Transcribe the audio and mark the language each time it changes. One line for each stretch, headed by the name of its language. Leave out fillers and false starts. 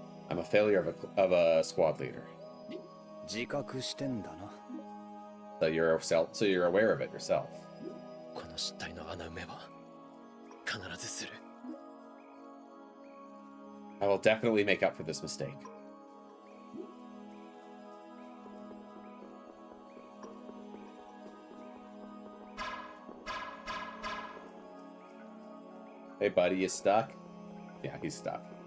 English: I'm a failure of a squad leader.
Japanese: 自覚してんだな。
English: So you're aware of it yourself.
Japanese: この失態の穴埋めは必ずする。
English: I will definitely make up for this mistake. Hey buddy, you stuck? Yeah, he's stuck.